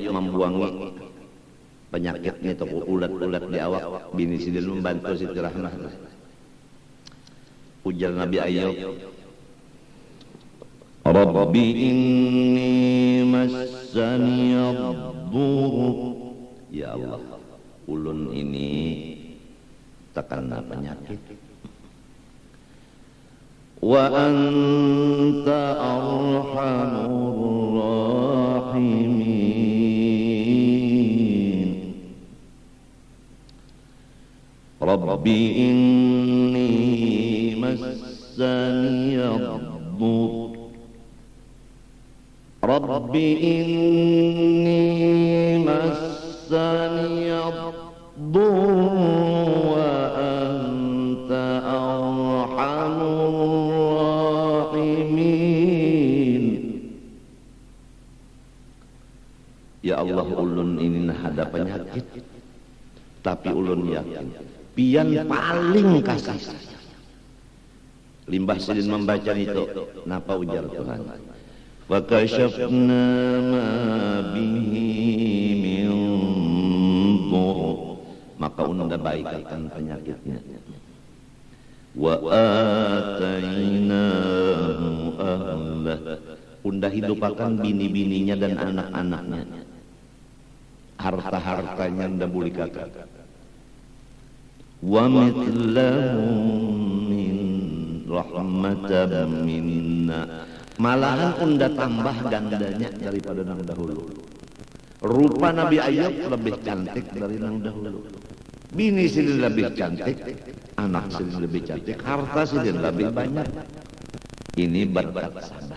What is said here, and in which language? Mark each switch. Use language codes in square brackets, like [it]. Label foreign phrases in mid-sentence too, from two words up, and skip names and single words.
[bjn] membuangi penyakitnya itu ulat-ulat di awak, bini Sidin membantu Siti Rahmah. [ar] Ujar Nabi Ayyub, رب إني مسني الضر. [bjn] Ya Allah, ulun ini terkena penyakit. [ar] وأنت أرحم الراحمين. رب إني مسني الضر. رب إني مسني الضر وأنت أرحم الراحمين. [bjn] Ya Allah, ulun ini ada penyakit, tapi ulun yakin pian paling kasih sayang. Limbah Sidin membaca itu, napa ujar Tuhan? [ar] وكشفنا ما به من ضر, [bjn] maka Unda baikkan penyakitnya. [ar] وآتيناه أهله, [bjn] Unda hidupakan bini-bininya dan anak-anaknya. Harta-hartanya Unda bulikakan. [ar] ومثلهم من رحمة منا, [bjn] malahan Unda tambah gandanya daripada nang dahulu. Rupa Nabi Ayyub lebih cantik dari nang dahulu. Bini Sidin lebih cantik, anak Sidin lebih cantik, harta Sidin lebih banyak. Ini berkat sabar.